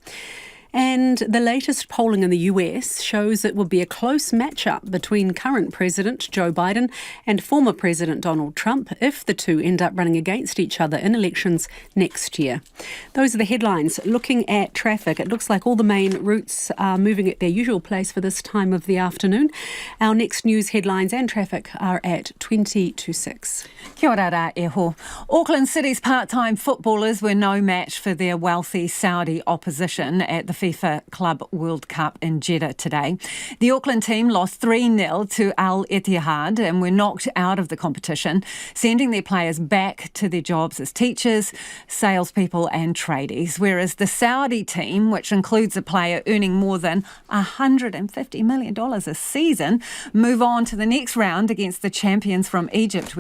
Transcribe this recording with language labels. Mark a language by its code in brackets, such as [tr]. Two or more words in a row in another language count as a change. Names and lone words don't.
[en] And the latest polling in the US shows it will be a close matchup between current President Joe Biden and former President Donald Trump if the two end up running against each other in elections next year. Those are the headlines. Looking at traffic, it looks like all the main routes are moving at their usual place for this time of the afternoon. Our next news headlines and traffic are at 20 to 6. [mi] Kia ora rā e ho. [en] Auckland City's part-time footballers were no match for their wealthy Saudi opposition at the FIFA Club World Cup in Jeddah today. The Auckland team lost 3-0 to Al Ittihad and were knocked out of the competition, sending their players back to their jobs as teachers, salespeople and tradies, whereas the Saudi team, which includes a player earning more than $150 million a season, move on to the next round against the champions from Egypt.